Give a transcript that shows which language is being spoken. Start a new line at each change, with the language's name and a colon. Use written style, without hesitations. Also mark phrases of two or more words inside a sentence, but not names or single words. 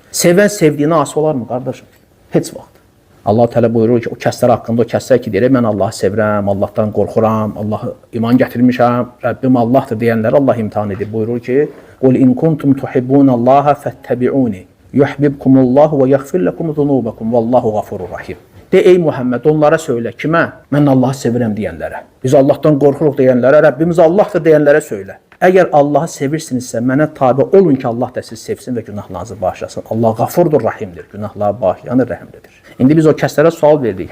Azerbaijani: Sevən sevdiyinə asi olar mı, qardaşım? Heç vaxt. Allah Teala buyurur ki, o kəslər haqqında, o kəslər ki, deyir, mən Allahı sevirəm, Allahdan qorxuram, Allahı iman gətirmişəm, Rəbbim Allahdır deyənləri Allah imtihan edir. Buyurur ki,
Arabic: قُلْ إِنْ كُنْتُمْ تُحِبُّونَ اللّٰهَ فَاتَّبِعُونِ يُحْبِبْكُمُ اللّٰهُ وَيَغْفِرْ لَكُمْ ذُنُوبَكُمْ وَاللّٰهُ غَفُورٌ رَحِيمٌ.
Azerbaijani: De ey Muhammed, onlara söylə, kimə? Mən Allahı sevirəm deyənlərə, biz Allahdan qorxuruq deyənlərə, Rəbbimiz Allahdır deyənlərə söylə. Əgər Allahı sevirsinizsə, mənə tabi olun ki, Allah da sizi sevsin və günahlarınızı bağışlasın. Allah Gafurdur, Rahimdir, günahları bağışlayanır, rəhimlidir. İndi biz o kəslərə sual verdik.